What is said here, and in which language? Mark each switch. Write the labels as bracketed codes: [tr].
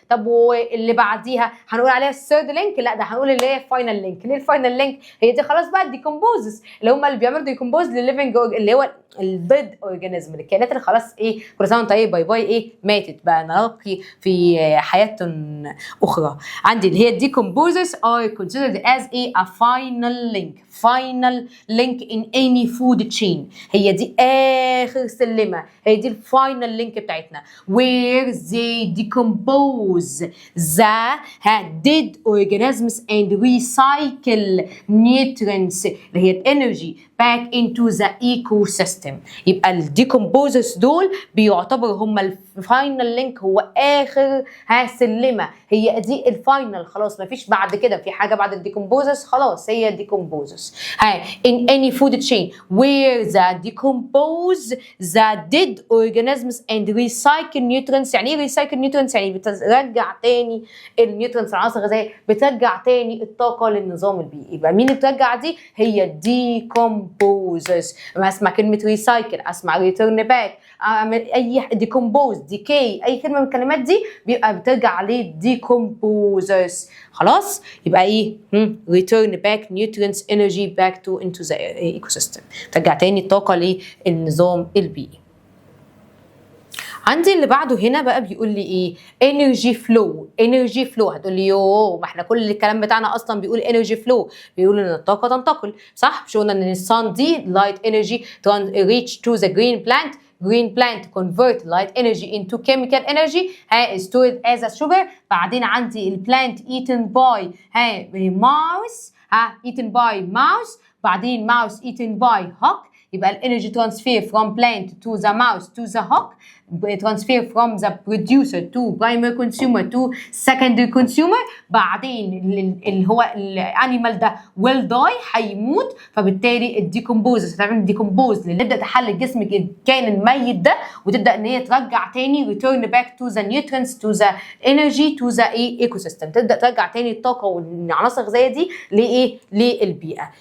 [ar] طب واللي بعديها هنقول عليها الثيرد لينك؟ لا ده هنقول اللي هي فاينل لينك. ليه الفاينل لينك؟ هي دي خلاص بقى الديكومبوزز اللي هم اللي بيعملوا ديكومبوز للليفنج اللي هو البيد اورجانيزم، الكائنات اللي خلاص ايه كل سنه وانت ايه باي باي ايه ماتت بقى نلقي في حياه اخرى. عندي اللي هي الديكومبوزرز [en] are considered as a final link in any food chain. [ar] هي دي اخر سلمه، هي دي الفاينل لينك بتاعتنا [en] where they decompose the dead organisms and recycle nutrients [ar] اللي هي الانرجي [en] back into the ecosystem. [ar] يبقى الديكومبوزرز دول بيعتبروا هم الفاينل لينك، هو اخر سلمه، هي دي الفاينل خلاص، ما فيش بعد كده في حاجه بعد الديكومبوزرز، خلاص هي الديكومبوزرز. [en] in any food chain where the decompose the dead organisms and recycle nutrients. [ar] يعني ايه [en] recycle nutrients؟ [ar] يعني بترجع تاني النيوترينتس العناصر الغذائيه، بترجع تاني الطاقه للنظام البيئي. يبقى مين اللي بترجع دي؟ هي الديكومبوزرز. اسمع كلمه ريسايكل، اسمع ريتيرن باك، اعمل اي ديكومبوز ديكي، اي كلمه من الكلمات دي بيبقى بترجع عليه ديكومبوزرز. خلاص يبقى ايه [en] return back nutrients energy back to into the ecosystem، [ar] ترجع تاني الطاقه للنظام البيئي. عندي اللي بعده هنا بقى بيقول لي ايه؟ [en] energy flow. [ar] هتقول لي يوه ما احنا كل الكلام بتاعنا اصلا بيقول [en] energy flow، [ar] بيقول ان الطاقه تنتقل، صح؟ مش قلنا ان الصن دي [en] light energy reach to the green plant convert light energy into chemical energy stored as a sugar. [ar] بعدين عندي البلانت [en] eaten by mouse eaten by mouse، بعدين mouse eaten by hawk. [ar] يبقى الانرجي [en] transfer from plant to the mouse to the hawk، transfer from the producer to primary consumer to secondary consumer. [ar] بعدين اللي هو الانيمال ده [en] will die، [ar] هيموت، فبالتالي الديكومبوزز هتعمل ديكومبوز اللي تبدا تحلل جسم الكائن الميت ده، وتبدا ان هي ترجع تاني [en] return back to the nutrients to the energy to the ecosystem، [ar] تبدا ترجع تاني الطاقه والعناصر الغذائيه دي لايه؟ للبيئه.